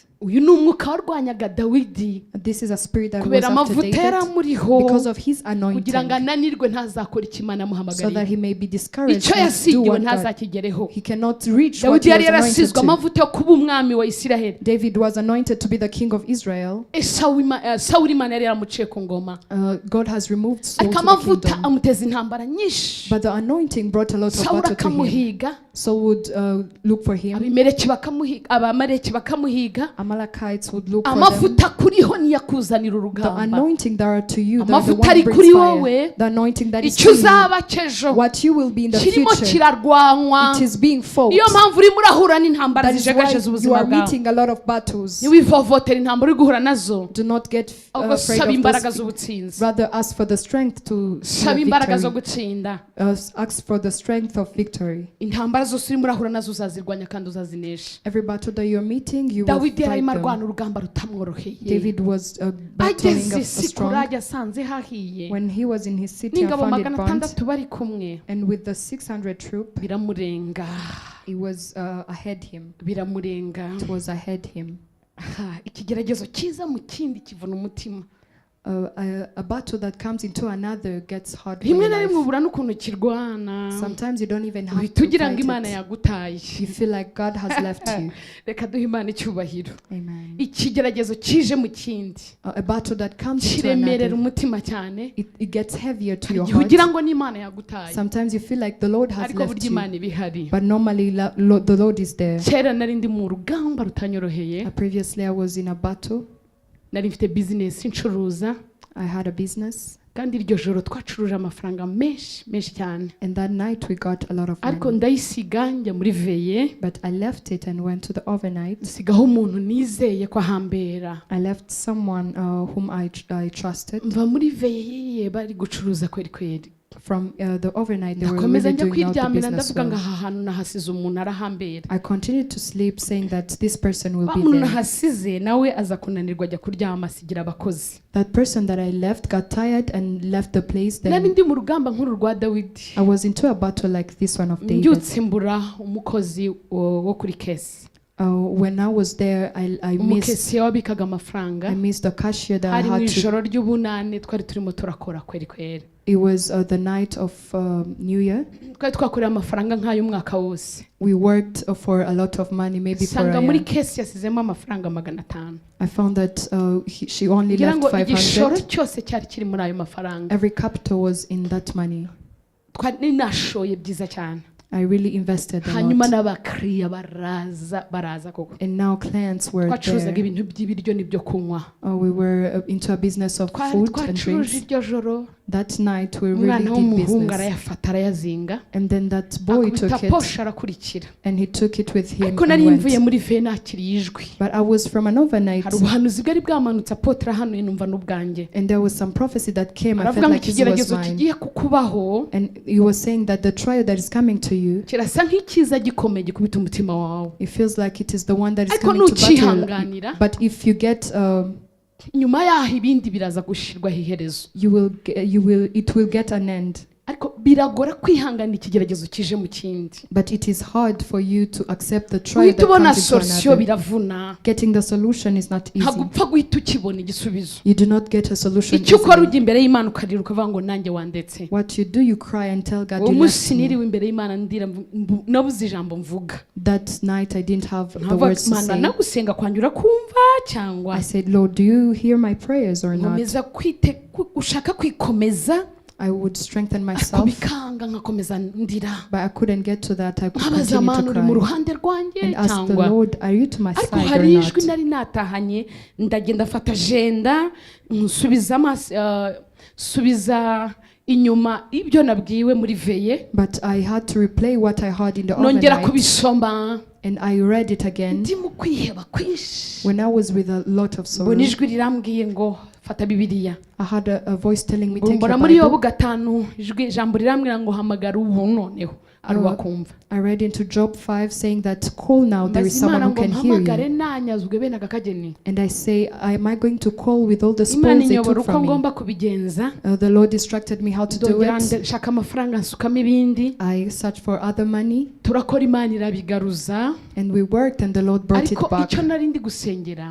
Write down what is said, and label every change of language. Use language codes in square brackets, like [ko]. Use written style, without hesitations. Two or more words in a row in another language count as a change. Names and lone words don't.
[rw] uyu ni umwuka warwanyaga Dawidi [en] This is a spirit that was [rw] kubera [en] after [rw] amavuta yari [en] David [rw] amuriho, [en] because of his [rw] kugira ngo [en] anointing, [rw] ananirwe ntazakora icyo Imana [en] so that [rw] yamuhamagariye, [en] he may be discouraged [rw] icyo [en] not to do [rw] yasigiwe [en] what God. [rw] ntazakigereho. [en] He cannot reach what [rw] Dawidi [en] he [rw] yari [en] was anointed [rw] yarasizwe [en] to. [rw] amavuta yo kuba umwami wa Isiraheli. [en] David was anointed to be the king of Israel. [rw] Sawuli Imana yari yaramuciye ku ngoma, [en] God has removed Saul [rw] ariko [en] to the [rw] amavuta [en] kingdom, [rw] amuteza intambara nyinshi. [en] but the anointing brought a lot of [rw] Sawuli [en] battle to him. [rw] akamuhiga, [en] Saul would look for him. [rw] abamaleki bakamuhiga. [en] Amalekites would look for them. [rw] amavuta kuriho niyakuzanira [en] The [rw] urugamba. [en] anointing that are to you, that are the [rw] Amavuta [en] one [rw] ari [en] brings [rw] kuri [en] fire. [rw] wowe, [en] The anointing that is [rw] icyo [en] to you, [rw] uzaba cy'ejo [en] what you will be in the [rw] kirimo [en] future, [rw] kirarwanwa. [en] it is being fought. [rw] niyo mpamvu urimo urahura n'intambara [en] That is why [rw] zijegaje [en] you [rw] z'ubuzima [en] are [rw] bwawe. [en] meeting a lot of battles. [rw] ntiwivovotera intambara uri guhura nazo, [en] Do not get [rw] ahubwo [en] afraid [rw] saba [en] of [rw] imbaraga [en] those. [rw] z'ubutsinzi, [en] Rather ask for the strength to [rw] saba imbaraga zo [en] victory. [rw] gutsinda. [en] Ask for the strength of victory. [rw] intambara zose urimo urahura nazo uzazirwanya kandi uzazinesha. [en] Every battle that you're meeting, you will [rw] Dawidi [en] fight [rw] yarimo [en] them. [rw] arwana urugamba rutamworoheye. [en] David was battling [rw] ageze [en] a strong. [rw] Sikulagi asanze hahiye, [en] When he was in his city and [rw] n'ingabo [en] found it [rw] 600 [en] burnt, [rw] bari kumwe, [en] and with the 600 troop, [rw] biramurenga, [en] it was ahead him. [rw] biramurenga. [en] It was ahead him. [rw] ikigeragezo cyiza mu kindi kivuna umutima. [en] a battle that comes into another gets hard for [rw] rimwe [en] your [rw] na rimwe [en] life. [rw] ubura n'ukuntu kirwana [en] Sometimes you don't even have [rw] uhita [en] to [rw] ugira ngo [en] fight [rw] imana [en] it. [rw] yagutaye. [en] You feel like God has left you. [rw] Reka duhe imana icyubahiro. [en] Amen. [rw] Ikigeragezo kije mu kindi [en] A battle that comes into [rw] kiremerera [en] another, [rw] umutima cyane, [en] it gets heavier to your [rw] igihe ugira [en] heart. [rw] ngo n'imana yagutaye, [en] Sometimes you feel like the Lord has [rw] ariko [en] left [rw] burya [en] you, [rw] imana iba ihari. [en] but normally the Lord is there. [rw] Kera nari ndi mu rugamba rutanyoroheye, [en] Previously I was in a battle. [rw] nari mfite bizinesi ncuruza, [en] I had a business, [rw] kandi iryo joro twacuruje amafaranga menshi cyane, [en] and that night we got a lot of [rw] ariko [en] money. [rw] ndayisiga njya muri veye, [en] But I left it and went to the overnight. [rw] nsigaho umuntu nizeye ko ahambera. [en] I left someone whom I trusted. [rw] Mva muri veye bari gucuruza kweri kweri, [en] From the overnight, they were [rw] ndakomeza [en] really [rw] njya [en] doing out the [rw] kwiryamira [en] business [rw] ndavuga ngo [en] well. [rw] aha hantu nahasize umuntu arahambera. [en] I continued to sleep, saying that this person will [rw] Wa [en] be [rw] muntu [en] there. [rw] nahasize nawe aza kunanirwa ajya kuryama asigira abakozi. [en] That person that I left got tired and left the place. [rw] Nari [en] Then [rw] ndi mu rugamba nk'uru rwa Dawidi, [en] I was into a battle like this one of David. [rw] mbyutse mbura umukozi wo kuri kesi. [en] When I was there, I [rw] Umukesi wabikaga amafaranga, [en] missed the cashier that I [rw] hari mu [en] had to. [rw] ijoro ry'ubunane twari turimo turakora kweri kweri. [en] It was the night of New Year. [rw] Twari twakoreye amafaranga nk'ay'umwaka wose. [en] We worked for a lot of money, maybe for [rw] Sanga [en] a [rw] muri [en] year. [rw] kesi yasizemo amafaranga 500. [en] I found that she only [rw] Ngira [en] left [rw] ngo igishoro [en] 500. [rw] cyose cyari kiri muri ayo mafaranga. [en] Every capital was in that money. [rw] Twari nashoye byiza cyane. [en] I really invested a [rw] Hanyuma [en] lot. [rw] n'abakiriya baraza koko. [en] And now clients were [rw] Twacuruzaga [en] there. [rw] ibintu by'ibiryo n'ibyo kunywa. [en] We were into a business of food and [rw] Twacuruje [en] drinks. [rw] iryo joro, [en] That night we really [rw] umwana [en] did [rw] w'umuhungu [en] business. [rw] arayafata arayazinga, [en] And then that boy [rw] akubita [en] took it [rw] posha arakurikira. [en] and he took it with him [rw] Ariko [en] and [rw] nari mvuye [en] went. [rw] muri veye nakiriye ijwi. [en] But I was from an overnight, [rw] Hari ubuhanuzi bwari bwamanutse apotre hano numva n'ubwanjye. [en] and there was some prophecy that came. I [rw] Aravuga [en] felt [rw] ngo [en] like this was [rw] ikigeragezo [en] mine. [rw] kigiye kukubaho [en] And he was saying that the trial that is coming to you, [rw] kirasa nk'ikiza gikomeye gikubita umutima wawe, [en] it feels like it is the one that is [rw] ariko [en] coming to battle. [rw] nukihanganira, [en] But if you get, [rw] nyuma yaho ibindi biraza gushirwaho iherezo. [en] it will get an end. [rw] Ariko biragora kwihangana ikigeragezo kije mu kindi. [en] But it is hard for you to accept the trial [rw] Uhita [en] that [rw] ubona [en] comes into [rw] solution [en] another. [rw] biravuna. [en] Getting the solution is not easy. [rw] Ntagupfa guhita ukibona igisubizo. [en] You do not get a solution [rw] Icyo ukora [en] easily. [rw] ujya imbere y'Imana ukarira ukavuga ngo nanjye wandetse. [en] What you do, you cry and tell God [rw] Uwo [en] you [rw] munsi [en] left me. [rw] niriwe imbere y'Imana ndira nabuze ijambo mvuga. [en] That night I didn't have the [rw] Nkavuga [en] words to [rw] Mana [en] say. [rw] nagusenga kwanjye urakumva cyangwa [en] I said, Lord, do you hear my prayers or not? [rw] nkomeza ushaka kwikomeza [en] I would strengthen [rw] ariko [en] myself, [rw] bikanga nkakomeza ndira. [en] but I couldn't get to that. I could [rw] Nkabaza [en] continue [rw] Mana [en] to [rw] uri mu [en] cry [rw] ruhande rwanjye [en] and ask the [rw] cyangwa. [en] Lord, are you to my [rw] Ariko [en] side or [rw] hari ijwi [en] not? [rw] nari natahanye ndagenda mfata agenda subiza inyuma ibyo nabwiwe muri veye, [en] But I had to replay what I heard in the [rw] nongera [en] overnight, [rw] kubisoma [en] and I read it again [rw] ndi mu kwiheba kwinshi. [en] when I was with a lot of sorrow. [rw] Mbona ijwi rirambwiye ngo fata Bibiliya. [en] I had a voice telling me, take [rw] Mbona [en] your [rw] muri Yobu [en] Bible. [rw] 5 ijambo rirambwira ngo hamagara ubu noneho ari wakumva. [en] I read into Job 5 saying that call now, there is [rw] Mbaza [en] someone [rw] Imana [en] who [rw] ngo [en] can hear [rw] mpamagare [en] you. [rw] nanyazwe bene aka kageni. [en] And I say, am I going to call with all the [rw] Imana [en] spoils they [rw] inyobora [en] took [rw] uko [en] from me? [rw] ngomba kubigenza. [en] The Lord instructed me how to do [rw] Ndongera [en] it. [rw] nshaka amafaranga nsukamo ibindi. [en] I searched for other money, [rw] Turakora Imana irabigaruza. [en] and we worked, and the Lord brought it [rw] Ariko [en] back. [rw] icyo nari ndi gusengera